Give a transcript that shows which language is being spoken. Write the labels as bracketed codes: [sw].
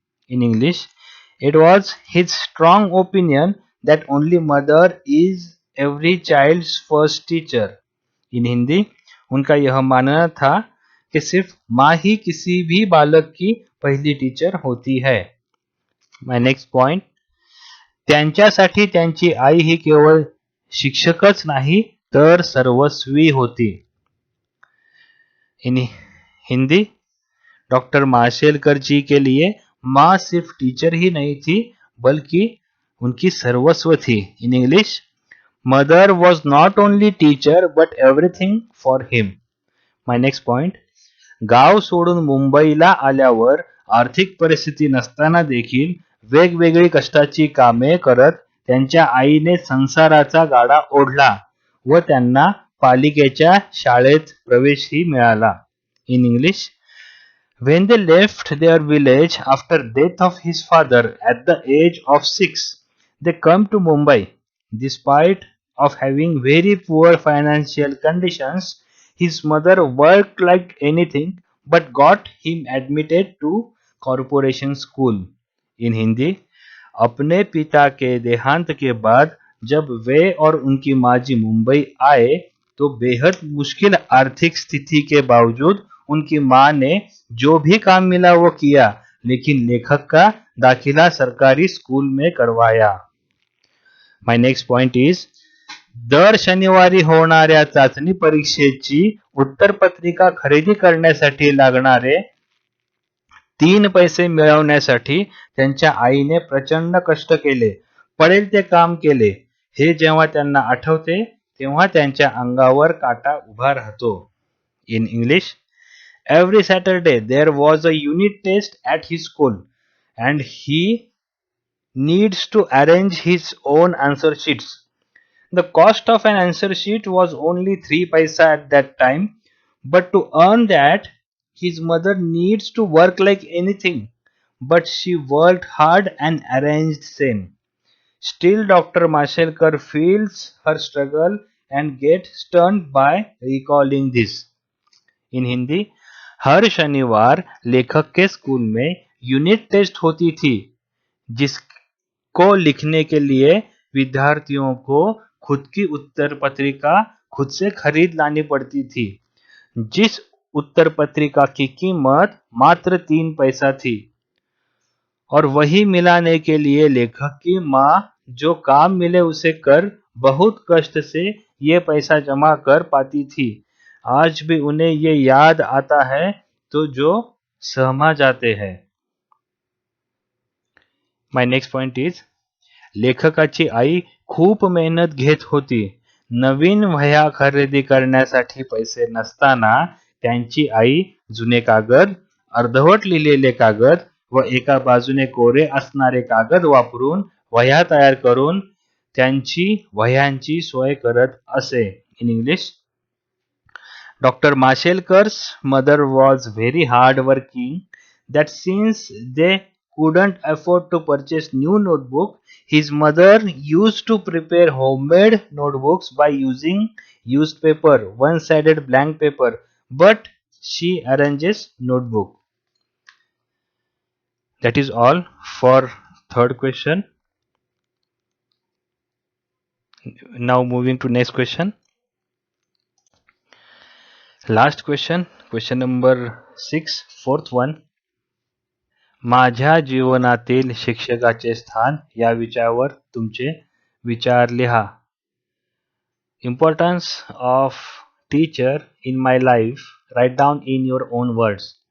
[en] In English, it was his strong opinion that only mother is every child's first teacher. In [hi] Hindi, उनका यह मानना था कि सिर्फ माँ ही किसी भी बालक की पहिली टीचर होती है. [en] my next point, [mr] त्यांच्यासाठी त्यांची आई ही केवळ शिक्षकच नाही तर सर्वस्वी होती. [en] in Hindi, [hi] डॉक्टर माशेलकर जी के लिए माँ सिर्फ टीचर ही नहीं थी बल्कि उनकी सर्वस्व थी. [en] In English, mother was not only teacher but everything for him. My next point, [mr] गाव सोडून मुंबईला आल्यावर आर्थिक परिस्थिती नसताना देखील वेगवेगळी कष्टाची कामे करत त्यांच्या आईने संसाराचा गाडा ओढला व त्यांना पालिकेच्या शाळेत प्रवेशही मिळाला. In English, when they left their village after death of his father at the age of 6, they come to Mumbai. Despite of having very poor financial conditions, his mother worked like anything but got him admitted to corporation school. [en] In Hindi, [hi] अपने पिता के देहांत के बाद जब वे और उनकी माजी मुंबई आए तो बेहद मुश्किल आर्थिक स्थिति के बावजूद उनकी मां ने जो भी काम मिला वो किया, लेकिन लेखक का दाखिला सरकारी स्कूल में करवाया. [en] my next point is, [mr] दर शनिवारी होणाऱ्या चाचणी परीक्षेची उत्तरपत्रिका खरेदी करण्यासाठी लागणारे 3 पैसे मिळवण्यासाठी त्यांच्या आईने प्रचंड कष्ट केले, पडेल ते काम केले. हे जेव्हा त्यांना आठवते तेव्हा त्यांच्या अंगावर काटा उभा राहतो. [en] In English, every Saturday there was a unit test at his school and he needs to arrange his own answer sheets. The cost of an answer sheet was only 3 paisa at that time, but to earn that his mother needs to work like anything, but she worked hard and arranged same. Still Dr. Mashelkar feels her struggle and gets stunned by recalling this. In Hindi, [hi] हर शनिवार लेखक के school में unit test होती थी, जिसको लिखने के लिए विद्यार्थियों को खुद की उत्तर पत्रिका खुद से खरीद लानी पड़ती थी, जिस उत्तर पत्रिका की कीमत मात्र 3 पैसा थी, और वही मिलाने के लिए लेखक की मां जो काम मिले उसे कर बहुत कष्ट से ये पैसा जमा कर पाती थी. आज भी उन्हें ये याद आता है तो जो सहमा जाते हैं. [en] my next point is, [mr] लेखकाची आई खूप मेहनत घेत होती. नवीन वह्या खरेदी करण्यासाठी पैसे नसताना त्यांची आई जुने कागद, अर्धवट लिहिलेले कागद व एका बाजूने कोरे असणारे कागद वापरून वह्या तयार करून त्यांची वह्यांची सोय करत असे. [en] In English, Dr. Mashelkar's mother was very hard-working that since they couldn't afford to purchase new notebook, his mother used to prepare homemade notebooks by using used paper, one-sided blank paper, but she arranges notebook. That is all for third question. Now moving to next question. Last question, question number 6, fourth one. [mr] माझ्या जीवनातील शिक्षकाचे स्थान या विषयावर तुमचे विचार लिहा. [en] Importance of teacher in my life, write down in your own words.